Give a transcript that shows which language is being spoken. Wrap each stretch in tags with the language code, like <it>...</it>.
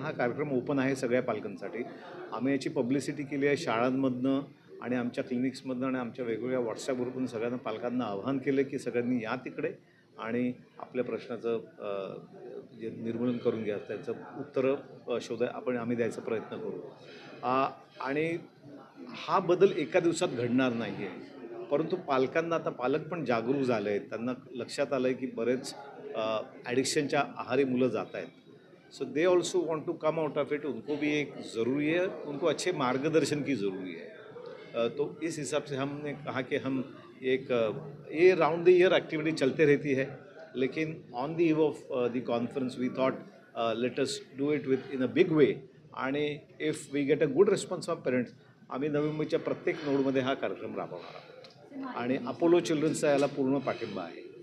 <mr>कारण हा कार्यक्रम ओपन आहे सगळ्या पालकांसाठी। आम्ही याची पब्लिसिटी केली आहे शाळांमधनं आणि आमच्या क्लिनिक्समधनं आणि आमच्या वेगवेगळ्या व्हॉट्सॲप ग्रुपमधून सगळ्यांना पालकांना आवाहन केलं की सगळ्यांनी या तिकडे आणि आपल्या प्रश्नाचं जे निर्मूलन करून घ्या, त्याचं उत्तरं आम्ही द्यायचा प्रयत्न करू। आणि हा बदल एका दिवसात घडणार नाही आहे, परंतु पालकांना आता पालक पण जागरूक झाले आहेत, त्यांना लक्षात आलं आहे की बरेच ॲडिक्शनच्या आहारी मुलं जात आहेत।</mr> <en>so they also want to come out of it,</en> <hi>उनको भी एक ज़रूरी है, उनको अच्छे मार्गदर्शन की ज़रूरी है। तो इस हिसाब से हमने कहा कि हम ये राउंड द ईयर एक्टिविटी चलते रहती है, लेकिन</hi> <en>on the eve of the conference we thought let us do it with in a big way, आणि if we get a good response of parents</en> <mr>आम्ही नवी मुंबईच्या प्रत्येक नोडमध्ये हा कार्यक्रम राबवणार आहोत आणि अपोलो चिल्ड्रन्सचा याला पूर्ण पाठिंबा आहे।</mr>